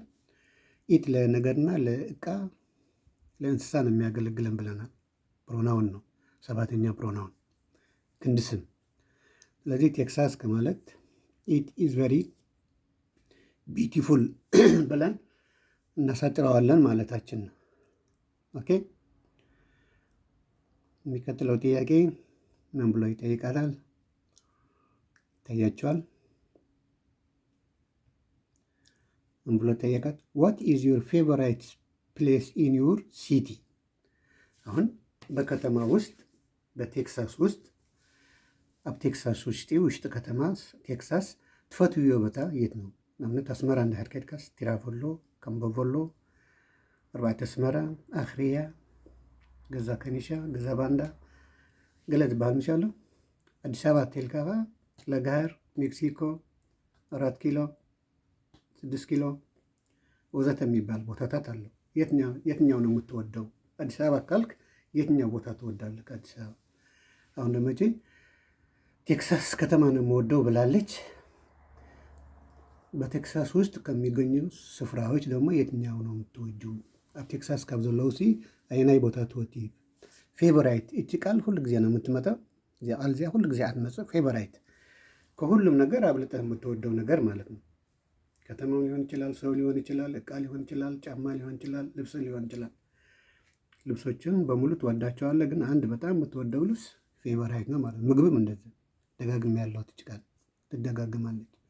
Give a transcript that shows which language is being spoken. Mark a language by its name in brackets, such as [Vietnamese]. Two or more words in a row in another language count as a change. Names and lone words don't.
[Amharic] ኢት ለነገርና ለእቃ ለእንስሳ ነው የሚያገለግለን ብለናል። ፕሮናውን ነው፣ ሰባተኛ ፕሮናውን ክንድ ስም። ስለዚህ ቴክሳስ ከማለት [English] it is very beautiful [Amharic] ብለን እናሳጥረዋለን ማለታችን ነው። ኦኬ። የሚቀጥለው ጥያቄ ምን ብሎ ይጠይቃታል? ይታያቸዋል። ምን ብሎ ጠየቃት? [English] What is your favorite place in your city? [Amharic] አሁን በከተማ ውስጥ በቴክሳስ ውስጥ [Tigrinya] ኣብ ቴክሳስ ውሽጢ ከተማ ቴክሳስ ትፈትውዮ ቦታ [Amharic] የት ነው? [Tigrinya] ንኣብነት ኣስመራ እንድሕር ከድካስ ቲራፈሎ፣ ከምቦቨሎ፣ ኣርባዕተ ኣስመራ፣ ኣኽርያ፣ ገዛ ከኒሻ፣ ገዛ ባንዳ ገለ ዝበሃል ምሽ ኣሎ። ኣዲስ ኣበባ እተልካ ኸ ለጋሃር፣ ሜክሲኮ፣ 4 ኪሎ፣ 6 ኪሎ [Amharic] ወዘተ የሚባል ቦታታት አለው። የትኛው ነው የምትወደው? አዲስ አበባ ካልክ የትኛው ቦታ ትወዳለህ ከአዲስ አበባ? አሁን ደመቼ ቴክሳስ ከተማ ነው የምወደው ብላለች። በቴክሳስ ውስጥ ከሚገኙ ስፍራዎች ደግሞ የትኛው ነው የምትወጁ? [Tigrinya] ኣብ ቴክሳስ ካብ ዘለው ሲ ኣየናይ ቦታ ትወቲ? [Amharic] ፌቨራይት እቺ ቃል ሁሉ ጊዜ ነው የምትመጣው። [Tigrinya] እዚያ ቃል እዚያ ሁሉ ጊዜ አትመጽእ። [Amharic] ፌቨራይት ከሁሉም ነገር አብልጠህ የምትወደው ነገር ማለት ነው። ከተማው ሊሆን ይችላል፣ ሰው ሊሆን ይችላል፣ እቃ ሊሆን ይችላል፣ ጫማ ሊሆን ይችላል፣ ልብስ ሊሆን ይችላል። ልብሶችን በሙሉ ትወዳቸዋለህ፣ ግን አንድ በጣም የምትወደው ልብስ ፌቨራይት ነው ማለት ነው። ምግብም እንደዚህ ደጋግም ያለው ትችቃል ትደጋግማለች።